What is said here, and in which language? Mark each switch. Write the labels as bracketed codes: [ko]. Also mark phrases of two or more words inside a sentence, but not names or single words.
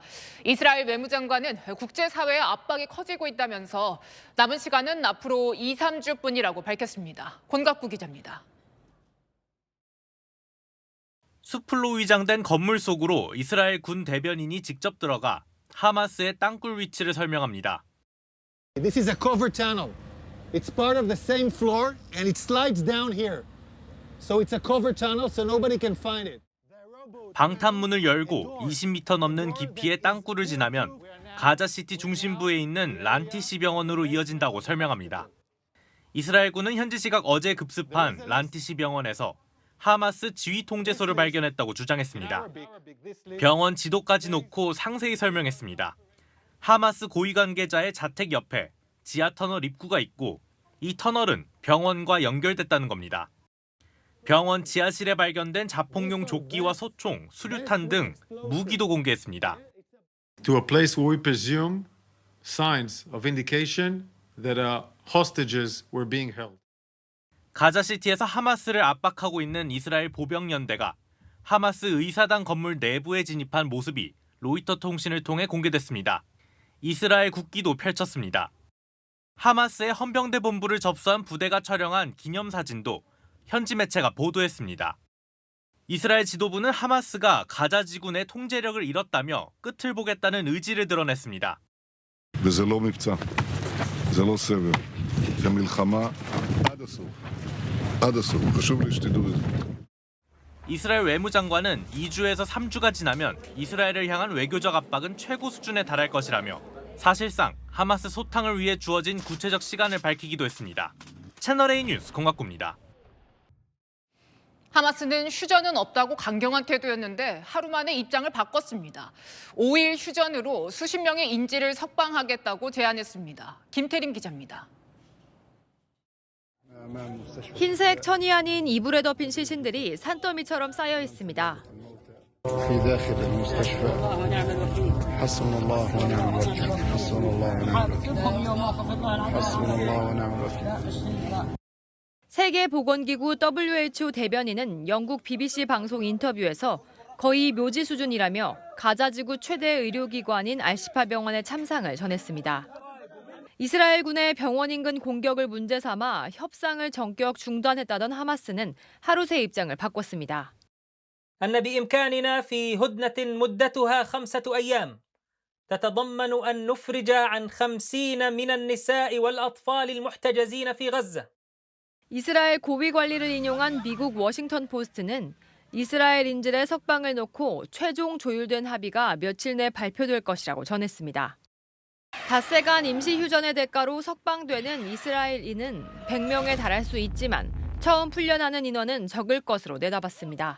[ko] 이스라엘 외무장관은 국제사회의 압박이 커지고 있다면서 남은 시간은 앞으로 2, 3주뿐이라고 밝혔습니다. 권갑구 기자입니다. 수풀로 위장된 건물 속으로 이스라엘 군 대변인이 직접 들어가 하마스의 땅굴 위치를 설명합니다. [en] This is a cover tunnel. It's part of the same floor and it slides down here. So it's a cover tunnel so nobody can find it. [ko] 방탄문을 열고 20m 넘는 깊이의 땅굴을 지나면 가자시티 중심부에 있는 란티시 병원으로 이어진다고 설명합니다. 이스라엘군은 현지 시각 어제 급습한 란티시 병원에서 하마스 지휘 통제소를 발견했다고 주장했습니다. 병원 지도까지 놓고 상세히 설명했습니다. 하마스 고위 관계자의 자택 옆에 지하 터널 입구가 있고 이 터널은 병원과 연결됐다는 겁니다. 병원 지하실에 발견된 자폭용 조끼와 소총, 수류탄 등 무기도 공개했습니다. [en] To a place where we presume signs of indication that hostages were being held. [ko] 가자시티에서 하마스를 압박하고 있는 이스라엘 보병연대가 하마스 의사당 건물 내부에 진입한 모습이 로이터 통신을 통해 공개됐습니다. 이스라엘 국기도 펼쳤습니다. 하마스의 헌병대 본부를 접수한 부대가 촬영한 기념사진도 현지 매체가 보도했습니다. 이스라엘 지도부는 하마스가 가자 지구 내 통제력을 잃었다며 끝을 보겠다는 의지를 드러냈습니다. [he] וזה לא מבצע, זה לא סבב, זה מלחמה עד הסוף. עד הסוף, חשוב לי שתדעו את זה. [ko] 이스라엘 외무장관은 2주에서 3주가 지나면 이스라엘을 향한 외교적 압박은 최고 수준에 달할 것이라며 사실상 하마스 소탕을 위해 주어진 구체적 시간을 밝히기도 했습니다. 채널A 뉴스 공학구입니다. 하마스는 휴전은 없다고 강경한 태도였는데 하루 만에 입장을 바꿨습니다. 5일 휴전으로 수십 명의 인질을 석방하겠다고 제안했습니다. 김태림 기자입니다. 흰색 천이 아닌 이불에 덮인 시신들이 산더미처럼 쌓여 있습니다. [ar] في داخل المستشفى حسبنا الله ونعم الوكيل حسبنا الله ونعم الوكيل حسبنا الله ونعم الوكيل [ko] 세계보건기구 WHO 대변인은 영국 BBC 방송 인터뷰에서 거의 묘지 수준이라며 가자지구 최대 의료기관인 알시파 병원의 참상을 전했습니다. 이스라엘군의 병원 인근 공격을 문제 삼아 협상을 전격 중단했다던 하마스는 하루 새 입장을 바꿨습니다. [ar] أن بإمكاننا في هدنة مدتها 5 أيام تتضمن أن نفرج عن 50 من النساء والأطفال المحتجزين في غزة. [ko] 이스라엘 고위 관리를 인용한 미국 워싱턴 포스트는 이스라엘 인질의 석방을 놓고 최종 조율된 합의가 며칠 내 발표될 것이라고 전했습니다. 닷새간 임시 휴전의 대가로 석방되는 이스라엘인은 100명에 달할 수 있지만 처음 풀려나는 인원은 적을 것으로 내다봤습니다.